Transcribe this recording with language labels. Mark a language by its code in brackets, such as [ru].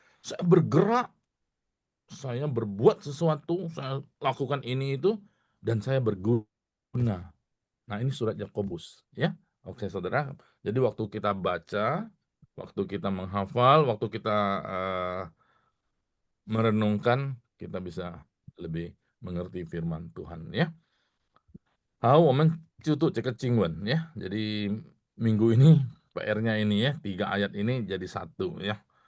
[id] Saya bergerak, saya berbuat sesuatu, saya lakukan ini itu, dan saya berguna. Nah ini surat Yakobus, ya. Oke saudara, jadi waktu kita baca, waktu kita menghafal, waktu kita merenungkan, kita bisa lebih mengerti firman Tuhan, ya. [zh] 好，我们就读这个经文ya. [id] Jadi minggu ini PR-nya ini ya, 3 ayat ini jadi 1 ya.